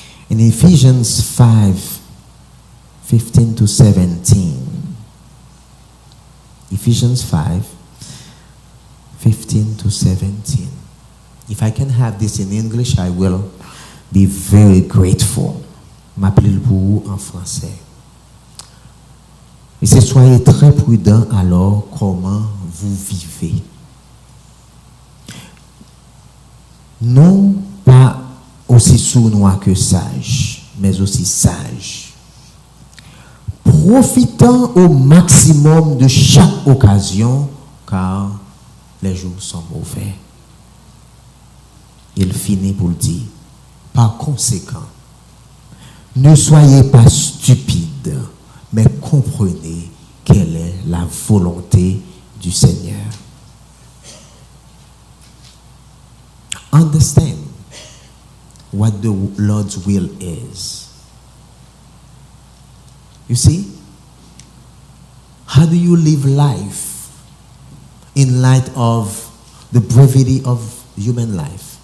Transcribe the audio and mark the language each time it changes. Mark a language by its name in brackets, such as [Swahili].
[English] In Ephesians 5:15 to 17. Ephesians 5:15 to 17. If I can have this in English, I will be very grateful. [French] M'appelle pour vous en français. Et c'est soyez très prudents alors comment vous vivez. Non pas aussi sournois que sage, mais aussi sage. Profitant au maximum de chaque occasion, car les jours sont mauvais. Il finit pour le dire. Par conséquent, ne soyez pas stupides, mais comprenez quelle est la volonté du Seigneur. [English] Understand what the Lord's will is. You see? How do you live life in light of the brevity of human life?